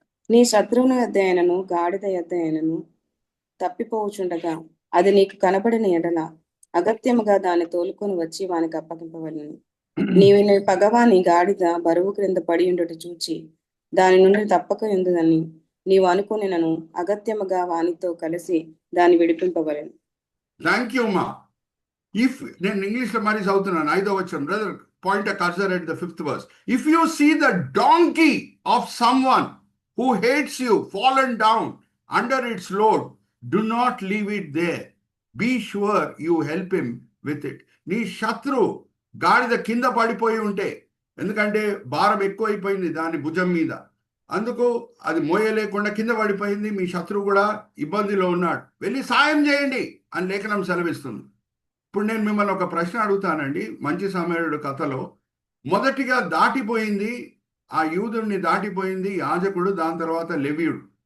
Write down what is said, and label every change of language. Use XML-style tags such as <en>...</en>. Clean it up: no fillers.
<te>నీ శత్రువుని యొద్ద అయినను గాడిద యొద్ద అయినను తప్పిపోవుచుండగా అది నీకు కనబడిన ఎడల అగత్యముగా దాన్ని తోలుకొని వచ్చి వానికి అప్పగింపవలను. నీవు నీ పగవాని గాడిద బరువు క్రింద పడి ఉండుట చూచి దాని నుండి తప్పక ఎందుదని నీవు అనుకునినను అగత్యముగా వానితో కలిసి దాన్ని విడిపింపవలను.</te> <en>Thank you అమ్మా.</en> <te>ఇఫ్ నేను ఇంగ్లీష్లో మరీ చదువుతున్నాను, 5వ వచనం.</te> <en>Brother point a cursor at the 5th verse. If you see the donkey of someone who hates you fallen down under its load, do not leave it there. Be sure you help him with it.</en> <te>నీ శత్రు గాడిద కింద పడిపోయి ఉంటే, ఎందుకంటే భారం ఎక్కువైపోయింది దాని భుజం మీద, అందుకు అది మోయలేకుండా కింద పడిపోయింది, మీ శత్రువు కూడా ఇబ్బందిలో ఉన్నాడు, వెళ్ళి సాయం చేయండి అని లేఖనం సెలవిస్తుంది. ఇప్పుడు నేను మిమ్మల్ని ఒక ప్రశ్న అడుగుతానండి. మంచి సమరయుడు కథలో మొదటిగా దాటిపోయింది, ఆ యూదుడిని దాటిపోయింది యాజకుడు, దాని తర్వాత లెవీయుడు.</te>